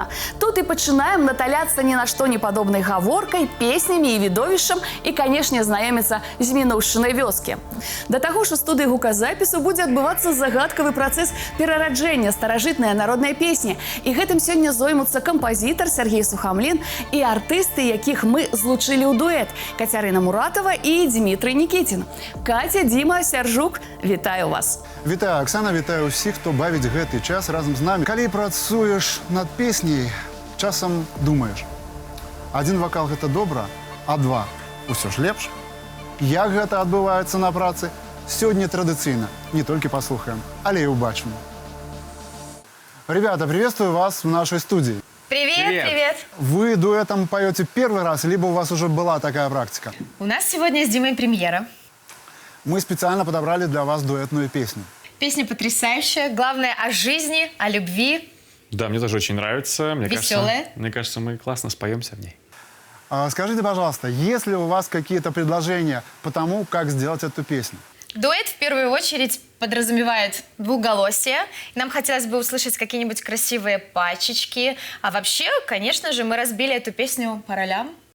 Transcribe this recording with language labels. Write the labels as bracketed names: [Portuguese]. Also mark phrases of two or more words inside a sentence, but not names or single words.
[Belarusian] Тут і пачынаем наталяцца ні на што не падобнай гаворкай, песнямі і відовішчам і, канешне, знаёміцца з мінуўшчынай вёскі. Да таго ж у студыі гуказапісу будзе адбывацца загадкавы працэс перараджэння старажытнай народнай песні. І гэтым сёння зоймуцца кампазітар Сергей Сухамлін і артысты, якіх мы злучылі ў дуэт – Кацярына Муратова і Дмітрий Нікітін. Катя, Діма, Сяржук, вітаю вас. Вітаю, Оксана, вітаю усіх, хто бавіць гэты час разам з намі. Калі працуеш над песняй, часам думаеш. Адзін вакал – гэта добра, а два – усё ж лепш. Як гэта адбываецца на працы? Сёння традыцыйна. Не толькі паслухаем, але і ўбачым. [Russian] Ребята, приветствую вас в нашей студии. Привет, привет. Вы дуэтом поете первый раз, либо у вас уже была такая практика? У нас сегодня с Димой премьера. Мы специально подобрали для вас дуэтную песню. Песня потрясающая, главное о жизни, о любви. Да, мне тоже очень нравится. Веселая. Мне кажется, мы классно споемся в ней. Скажите, пожалуйста, есть ли у вас какие-то предложения по тому, как сделать эту песню? Дуэт в первую очередь подразумевает двухголосие. Нам хотелось бы услышать какие-нибудь красивые пачечки. А вообще, конечно же, мы разбили эту песню по ролям.